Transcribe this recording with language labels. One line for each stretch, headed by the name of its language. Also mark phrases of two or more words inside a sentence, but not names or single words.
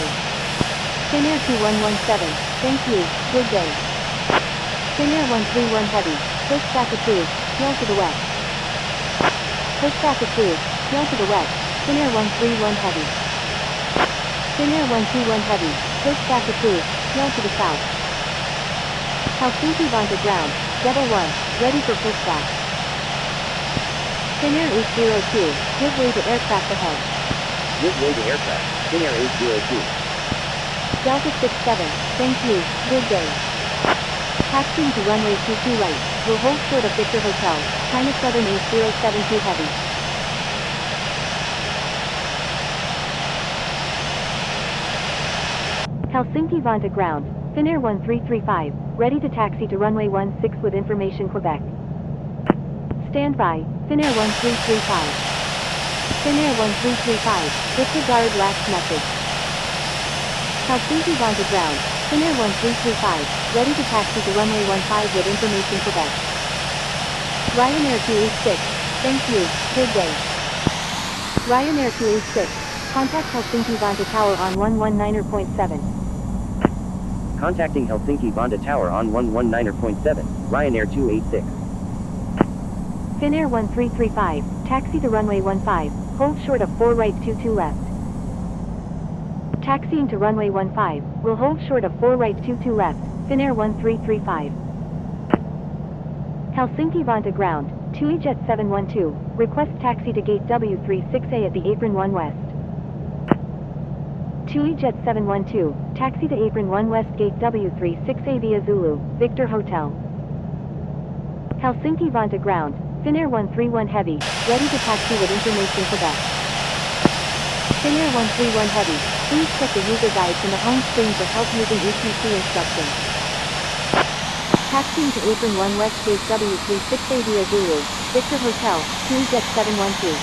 English: Finnair 2117, thank you, good day. Finnair 131 heavy, pushback approved, tail to the west. Pushback approved, tail to the west, Finnair 131 heavy. Finnair 121 heavy, pushback approved, tail to the south. Helsinki-Vantaa ground, Devil 1, ready for pushback. Finnair 802, give way to aircraft ahead. Give way to aircraft, Finnair 802. Delta 67, thank you, good day. Taxiing to runway 22 right, will hold short of Victor Hotel, China Southern 8072 heavy. Helsinki-Vantaa ground, Finnair 1335, ready to taxi to runway 16 with information Quebec. Stand by, Finnair 1335. Finnair 1335, disregard last message. Helsinki-Vantaa ground, Finnair 1335, ready to taxi to runway 15 with information Quebec. Ryanair 286, thank you, good day. Ryanair 286, contact Helsinki-Vantaa Tower on 119.7. Contacting Helsinki-Vantaa Tower on 119.7, Ryanair 286. Finnair 1335, taxi to runway 15, hold short of 4 right 22 left. Taxiing to runway 15, will hold short of 4 right 22 left, Finnair 1335. Helsinki-Vantaa ground, TUI-Jet 712, request taxi to gate W36A at the apron 1 west. TUI-Jet 712, taxi to apron 1 west gate W36A via Zulu, Victor Hotel. Helsinki-Vantaa ground, Finnair 131 heavy, ready to taxi with information Quebec. Finnair 131 heavy, please check the user guide from the home screen for help using ATC instructions. Taxiing to apron 1 west gate W36A via Zulu, Victor Hotel, TUI-Jet 712.